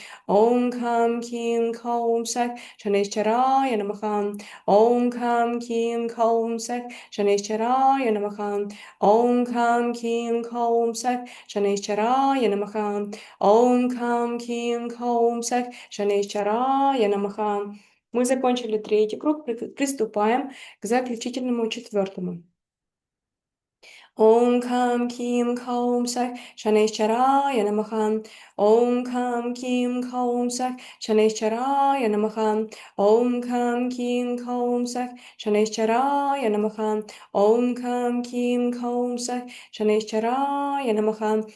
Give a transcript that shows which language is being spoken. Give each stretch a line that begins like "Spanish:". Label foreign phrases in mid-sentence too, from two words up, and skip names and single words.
Sanskrit: ॐ कं किं कों सक् शनिश्चराय नमः. ॐ कं किं कों सक् शनिश्चराय नमः. ॐ कं किं कों सक् शनिश्चराय नमः. ॐ कं किं कों सक् शनिश्चराय नमः.
Russian: Мы закончили третий круг, приступаем к заключительному четвертому.
Sanskrit: ॐ कं किं कों सक् शनिश्चराय नमः. ॐ कं किं कों सक् शनिश्चराय नमः. ॐ कं किं कों सक् शनिश्चराय नमः. ॐ कं किं कों सक् शनिश्चराय नमः.